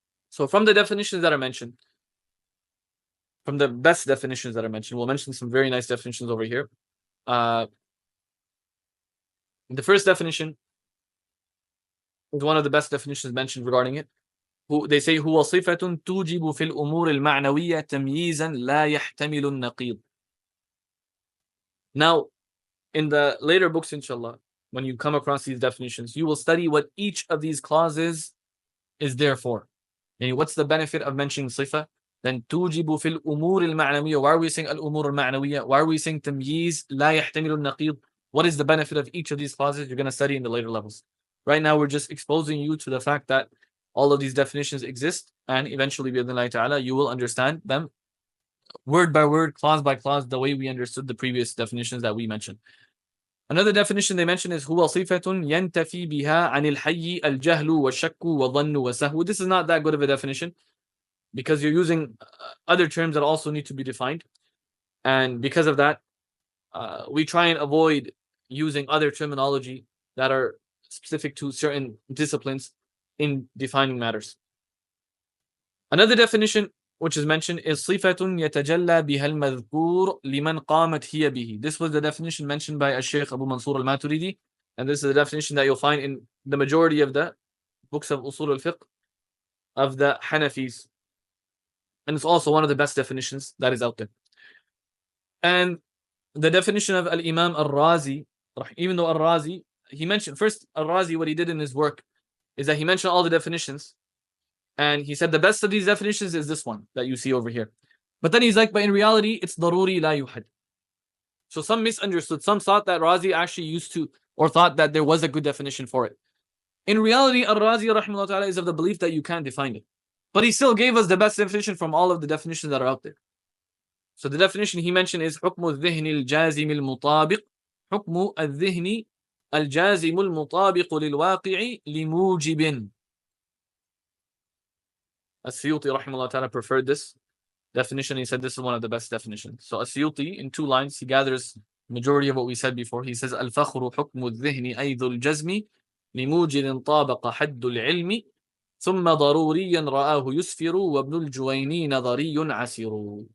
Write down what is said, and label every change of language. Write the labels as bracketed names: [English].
[English] So from the definitions that are mentioned, from the best definitions that are mentioned, we'll mention some very nice definitions over here. The first definition is one of the best definitions mentioned regarding it. They say [Arabic] هو صفة توجب في الأمور المعنوية تمييزا لا يحتمل النقيض. [English] Now, in the later books, inshallah, when you come across these definitions, you will study what each of these clauses is there for. And what's the benefit of mentioning صفة? Then [Arabic] توجب في الأمور المعنوية. [English] Why are we saying [Arabic] الأمور المعنوية? [English] Why are we saying [Arabic] تمييز لا يحتمل النقيض? [English] What is the benefit of each of these clauses? You're going to study in the later levels. Right now, we're just exposing you to the fact that all of these definitions exist, and eventually, bi'idhnillahi ta'ala, you will understand them word by word, clause by clause, the way we understood the previous definitions that we mentioned. Another definition they mention is [Arabic] هو صفة ينتفي بها عن الحي الجهل والشك والظن والسهو. [English] This is not that good of a definition because you're using other terms that also need to be defined, and because of that, we try and avoid using other terminology that are specific to certain disciplines in defining matters. Another definition which is mentioned is [Arabic] صفة يتجلى بها المذكور لمن قامت هي به. [English] This was the definition mentioned by Shaykh Abu Mansur al-Maturidi, and this is the definition that you'll find in the majority of the books of Usul al-Fiqh of the Hanafis. And it's also one of the best definitions that is out there. And the definition of Al-Imam Al-Razi, even though Al-Razi, he mentioned first, Al-Razi, what he did in his work is that he mentioned all the definitions, and he said the best of these definitions is this one that you see over here. But then he's like, but in reality, it's daruri la yuhad. So some misunderstood. Some thought that Razi actually used to, or thought that there was a good definition for it. In reality, Al-Razi rahimahullah ta'ala is of the belief that you can't define it. But he still gave us the best definition from all of the definitions that are out there. So the definition he mentioned is [Arabic] حكم الذهن الجازم المطابق حكم الذهن الجازم المطابق للواقع لموجب. [English] As-Suyuti rahimahullah ta'ala preferred this definition. He said this is one of the best definitions. So As-Suyuti, in 2 lines, he gathers majority of what we said before. He says [Arabic] الفخر حكم الذهن أيض الجزم لموجب طابق حد العلم ثم ضروريا رآه يسفر وابن الجويني نظري عسير.